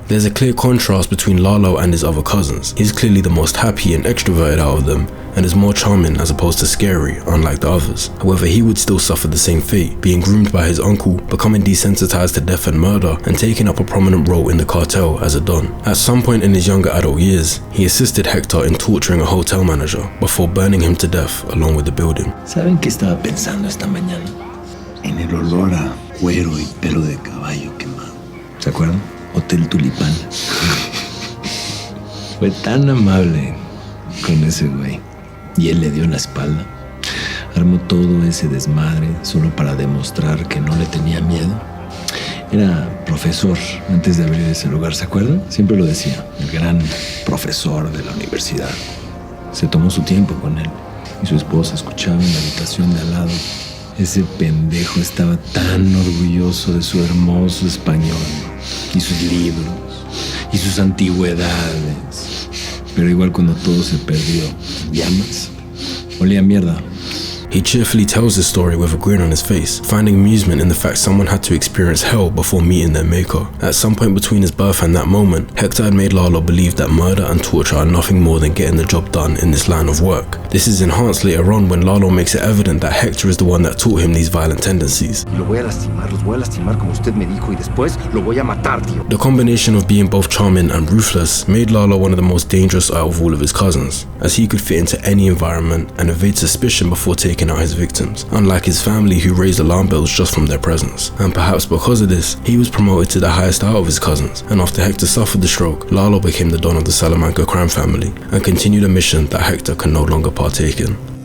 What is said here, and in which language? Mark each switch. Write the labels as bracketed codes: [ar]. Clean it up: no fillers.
[en] There's a clear contrast between Lalo and his other cousins. He's clearly the most happy and extroverted out of them, and is more charming as opposed to scary, unlike the others. However, he would still suffer the same fate, being groomed by his uncle, becoming desensitized to death and murder, and taking up a prominent role in the cartel as a don. At some point in his younger adult years, he assisted Hector in torturing a hotel manager before burning him to death along with the building. [es] ¿Saben qué estaba pensando esta mañana? En el olor a cuero y pelo de caballo quemado. ¿Se acuerdan? Hotel Tulipán. Fue tan amable con ese güey. Y él le dio la espalda. Armó todo ese desmadre solo para demostrar que no le tenía miedo. Era profesor antes de abrir ese lugar, ¿se acuerdan? Siempre lo decía, el gran profesor de la universidad. Se tomó su tiempo con él y su esposa escuchaba en la habitación de al lado. Ese pendejo estaba tan orgulloso de su hermoso español y sus libros y sus antigüedades. Pero igual cuando todo se perdió en llamas, olía a mierda. [en] He cheerfully tells his story with a grin on his face, finding amusement in the fact someone had to experience hell before meeting their maker. At some point between his birth and that moment, Hector had made Lalo believe that murder and torture are nothing more than getting the job done in this line of work. This is enhanced later on when Lalo makes it evident that Hector is the one that taught him these violent tendencies. [es] Lo voy a lastimar, los voy a lastimar como usted me dijo y después lo voy a matar, tío. [en] The combination of being both charming and ruthless made Lalo one of the most dangerous out of all of his cousins, as he could fit into any environment and evade suspicion before taking out his victims, unlike his family who raised alarm bells just from their presence. And perhaps because of this, he was promoted to the highest out of his cousins, and after Hector suffered the stroke, Lalo became the don of the Salamanca crime family and continued a mission that Hector can no longer partake in.